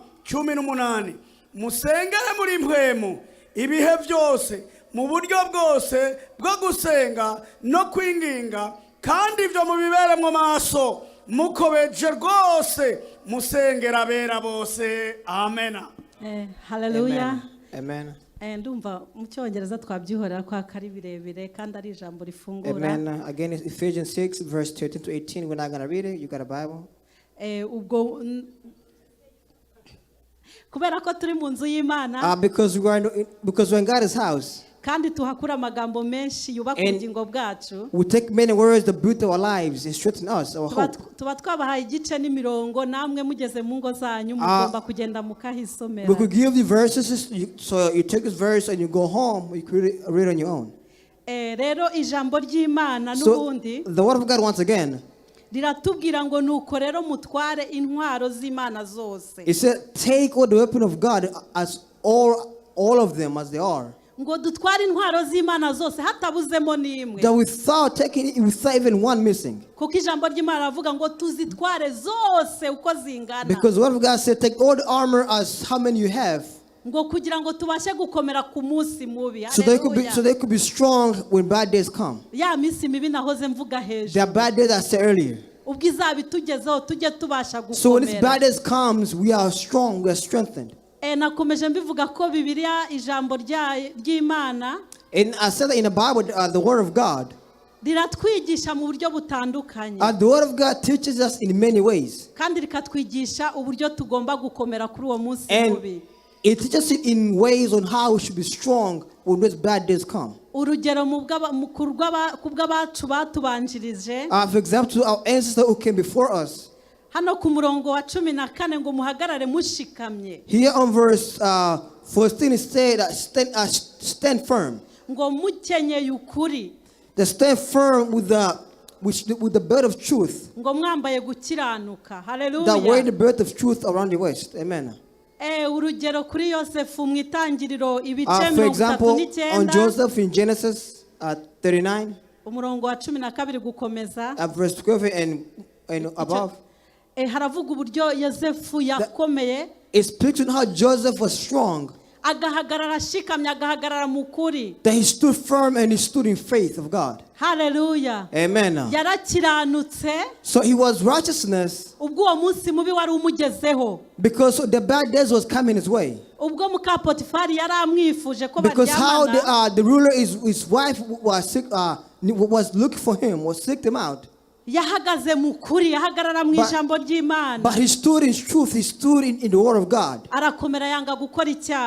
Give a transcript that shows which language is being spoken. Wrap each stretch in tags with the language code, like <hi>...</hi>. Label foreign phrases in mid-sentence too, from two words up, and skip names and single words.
<rw>18 musengere muri mpwemu ibihe byose mu buryo bwose bwo gusenga no kwinginga, kandi ibyo mubibere mu maso mukobeje rwose musengera abera bose. Amen. Hallelujah. Amen. Ndumva mu cyongereza twabyihorera kwa kari birebire kandi ari ijambo rifungura. Amen.</rw> <en>Again, it's Ephesians 6 verse 13 to 18. We're not going to read it. You got a Bible?</en> <rw>Ubwo kubera ko turi mu nzu y'Imana.</rw> <en>Because we're in God's house.</en> <rw>Kandi tuhakura amagambo menshi yubaka ubugingo bwacu.</rw> <en>We take many words that build our lives and strengthen us, our hope.</en> <rw>Tuba twabahaye igice n'imirongo, namwe mugeze mu ngo zanyu mugomba kugenda mukahisomera.</rw> <en>We could give you verses, so you take this verse and you go home, you could read on your own.</en> <rw>Rero ijambo ry'Imana n'ubundi.</rw> <en>The word of God once again.</en> <rw>Riratubwira ngo nuko rero mutware intwaro z'Imana zose.</rw> <en>It said, take all the weapon of God as all of them as they are.</en> <rw>Ngo dutware intwaro z'Imana zose hatabuzemo n'imwe.</rw> <en>That without even one missing.</en> <rw>Kuko ijambo ry'Imana ravuga ngo tuzitware zose uko zingana.</rw> <en>Because the word of God said, take all the armor as how many you have.</en> <rw>Ngo kugira ngo tubashe gukomera ku munsi mubi.</rw> <en>So they could be strong when bad days come.</en> <rw>Ya minsi mibi nahoze mvuga hejuru.</rw> <en>There are bad days I said earlier.</en> <rw>Ubwo izabitugezeho tujye tubasha gukomera.</rw> <en>So when this bad days comes, we are strong, we are strengthened.</en> <rw>Nakomeje mbivuga ko Bibiliya ijambo ry'Imana.</rw> <en>And I said that in the Bible, the word of God.</en> <rw>Riratwigisha mu buryo butandukanye.</rw> <en>The word of God teaches us in many ways.</en> <rw>Kandi rikatwigisha uburyo tugomba gukomera kuri uwo munsi mubi.</rw> <en>It teaches us in ways on how we should be strong when those bad days come.</en> <rw>Urugero kubw'abacu batubanjirije.</rw> <en>For example, to our ancestors who came before us.</en> <rw>Hano ku murongo wa 14 ngo muhagarare mushikamye.</rw> <en>Here on verse 14 it said, stand firm.</en> <rw>Ngo mukenyeye ukuri.</rw> <en>Stand firm with the belt of truth.</en> <rw>Ngo mwambaye gukiranuka. Hallelujah.</rw> <en>That wear the belt of truth around your waist. Amen.</en> <rw>Urugero kuri Yosefu mu itangiriro ibice 39.</rw> <en>For example, on Joseph in Genesis 39.</en> <rw>Umurongo wa 12 gukomeza.</rw> <en>Verse 12 and above.</en> <rw>haravuga uburyo Yosefu yakomeye.</rw> <en>It speaks on how Joseph was strong.</en> <rw>Agahagarara ashikamye, agahagarara mu kuri.</rw> <en>That he stood firm and he stood in faith of God. Hallelujah. Amen.</en> <rw>Yarakiranutse.</rw> <en>So he was righteousness.</en> <rw>Ubwo uwo munsi mubi wari umugezeho.</rw> <en>Because the bad days was coming his way.</en> <rw>Ubwo muka Potifari yaramwifuje ko</rw> <en>Because how</en> <rw>baryamana.</rw> <en>the ruler, his wife was sick, was looking for him, was seeked him out.</en> <rw>Yahagaze mu kuri, yahagarara mu ijambo ry'Imana.</rw> <en>But he stood in truth, he stood in the word of God.</en> <rw>Arakomera yanga gukora icyaha.</rw>